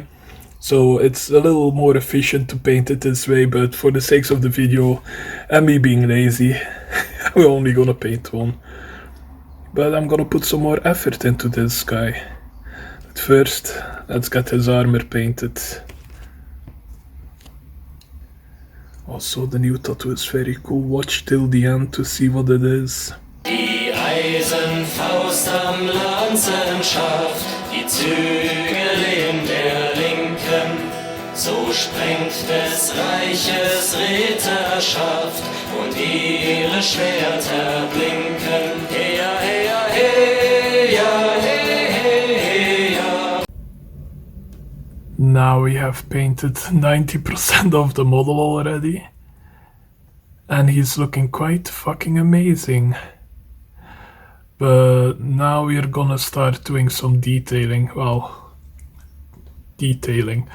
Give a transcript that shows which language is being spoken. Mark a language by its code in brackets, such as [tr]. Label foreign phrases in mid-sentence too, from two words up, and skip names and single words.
[en] So it's a little more efficient to paint it this way, but for the sakes of the video and me being lazy, we're only gonna paint one. But I'm gonna put some more effort into this guy. But first, let's get his armor painted. Also, the new tattoo is very cool. Watch till the end to see what it is. [de] Die Eisenfaust am Lanzenschaft, die Zügel in der Linken, so sprengt des Reiches Ritterschaft und ihre Schwerter blinken. Heya, heya, heya, heya, heya. [en] Now we have painted 90% of the model already, and he's looking quite fucking amazing. But now we're gonna start doing some detailing. Well, detailing.